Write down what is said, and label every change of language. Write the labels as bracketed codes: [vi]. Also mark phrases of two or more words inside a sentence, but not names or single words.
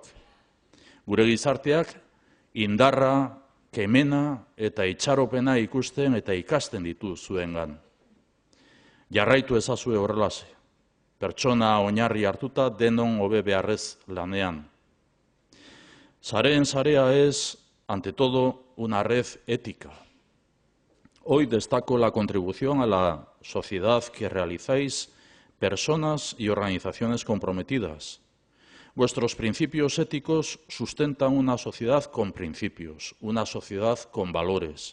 [eu] Gure gizarteak indarra, kemena eta itxaropena ikusten eta ikasten ditu zuengan. Jarraitu ezazue horrelase. pertsona oinarri hartuta denon hobe beharrez lanean. [es] Sareen sarea es, ante todo, una red ética. Hoy destaco la contribución a la sociedad que realizáis personas y organizaciones comprometidas. Vuestros principios éticos sustentan una sociedad con principios, una sociedad con valores.